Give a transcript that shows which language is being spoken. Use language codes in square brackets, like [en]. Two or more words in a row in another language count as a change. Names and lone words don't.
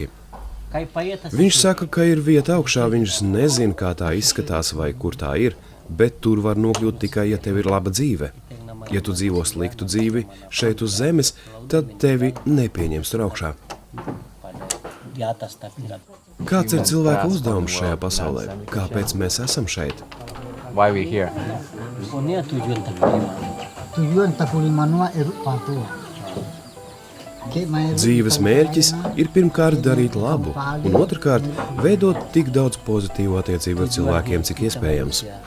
[lv] Viņš saka, ka ir vieta augšā, viņš nezin, kā tā izskatās vai kur tā ir, bet tur var nokļūt tikai, ja tev ir laba dzīve. Ja tu dzīvo sliktu dzīvi šeit uz zemes, tad tevi nepieņems tur augšā. Kāds ir cilvēka uzdevums šajā pasaulē? Kāpēc mēs esam šeit? [en] Why we here? [lv] Dzīves mērķis ir pirmkārt darīt labu, un otrkārt veidot tik daudz pozitīvu attiecību ar cilvēkiem, cik iespējams.